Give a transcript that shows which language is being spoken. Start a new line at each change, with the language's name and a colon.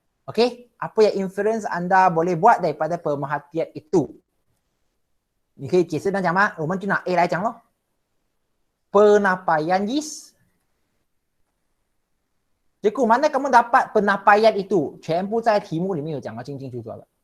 Malay: Okey, apa yang inference anda boleh buat daripada pemerhatian itu?
Chinese: 你可以解释那讲吗？我们就拿 A 来讲咯。
Malay: Penapaian yeast. Cikgu, mana kamu dapat penapaian itu?
Chinese: 全部在题目里面有讲得清清楚楚了。